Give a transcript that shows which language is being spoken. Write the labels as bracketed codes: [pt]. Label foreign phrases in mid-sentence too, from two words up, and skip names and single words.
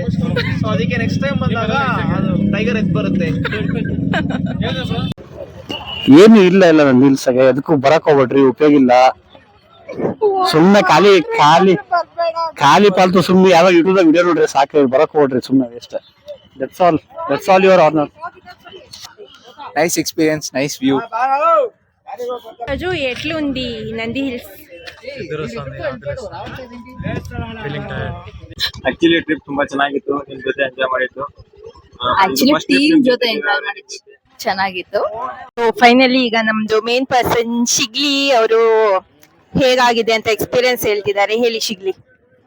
[kn] ಸೊ ಅದಕ್ಕೆ [en] next time [kn] ಬಂದಾಗ ಅದು ಟೈಗರ್ ಎದ್ದು ಬರುತ್ತೆ. ಏನು ಇಲ್ಲ ನಂದಿ ಹಿಲ್ಸ್ಗೆ, ಅದಕ್ಕೂ ಬರಕ್ ಹೋಗ್ಬೇಡ್ರಿ, ಉಪಯೋಗ ಇಲ್ಲ. ಸುಮ್ನೆ ಖಾಲಿ ಪಾಲ್ತು ಸುಮ್ನೆ ಯಾವಾಗ ಯೂಟ್ಯೂಬ್ ವಿಡಿಯೋ ನೋಡ್ರಿ ಸಾಕು, ಬರಕ್ ಹೋಗ್ರಿ ಸುಮ್ನೆ ವೇಸ್ಟ್. [en] that's all your honor. nice experience, nice view. [te] రాజు, ఎట్లుంది నంది హిల్స్? [kn] ಆಕ್ಚುಲಿ ಟ್ರಿಪ್ ತುಂಬಾ ಚೆನ್ನಾಗಿತ್ತು, ನಿಮ್ ಜೊತೆ ಎಂಜಾಯ್ ಮಾಡಿದ್ದು. ಆಕ್ಚುಲಿ ಟೀಮ್ ಜೊತೆ ಎಂಜಾಯ್ ಮಾಡಿದ್ದು ಚೆನ್ನಾಗಿತ್ತು. ಫೈನಲಿ ಈಗ ನಮ್ದು [en] main person [kn] ಶಿಗ್ಲಿ ಅವರು ಹೇಗಾಗಿದೆ ಅಂತ ಎಕ್ಸ್ಪೀರಿಯನ್ಸ್ ಹೇಳ್ತಿದ್ದಾರೆ.